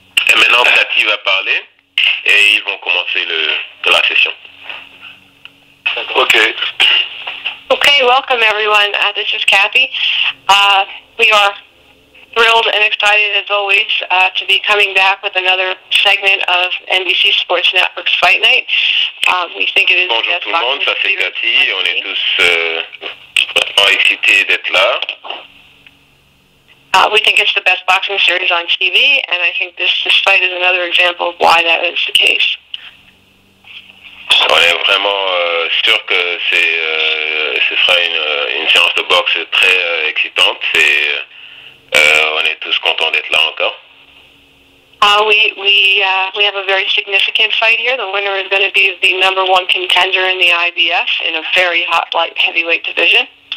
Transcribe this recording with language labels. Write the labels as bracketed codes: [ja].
[fr] Et maintenant, Cathy va parler, et ils vont commencer la session. [en] Okay. Okay, welcome everyone. This is Kathy. We are thrilled and excited as always to be coming back with another segment of NBC Sports Network's Fight Night. We think it is [fr] Bonjour tout le monde, ça c'est Cathy. On est tous vraiment excités d'être là. [en] We think it's the best boxing series on TV, and I think this fight is another example of why that is the case. [fr] On est vraiment sûr que ce sera une séance de boxe très excitante. On est tous contents d'être là encore. [en] We have a very significant fight here. The winner is going to be the #1 contender in the IBF in a very hot light heavyweight division.